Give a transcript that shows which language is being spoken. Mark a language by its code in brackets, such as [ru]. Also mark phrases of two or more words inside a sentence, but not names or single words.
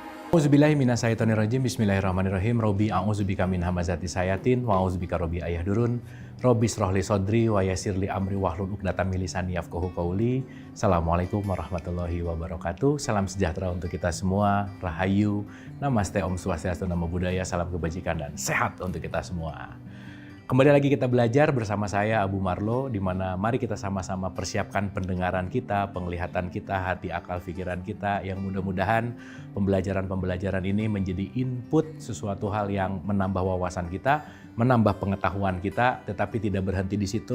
[ar] أعوذ بالله من الشيطان الرجيم. بسم الله الرحمن الرحيم. رب أعوذ بك من همزات الشياطين وأعوذ بك رب أن يحضرون. رب اشرح لي صدري ويسر لي أمري واحلل عقدة من لساني يفقهوا قولي. السلام عليكم ورحمة الله وبركاته. [id] Salam sejahtera untuk kita semua. Rahayu, namaste, [ban] om swastiastu, [pi] namo buddhaya, [id] salam kebajikan dan sehat untuk kita semua. Kembali lagi kita belajar bersama saya Abu Marlo, di mana mari kita sama-sama persiapkan pendengaran kita, penglihatan kita, hati, akal, pikiran kita, yang mudah-mudahan pembelajaran-pembelajaran ini menjadi input sesuatu hal yang menambah wawasan kita, menambah pengetahuan kita, tetapi tidak berhenti di situ.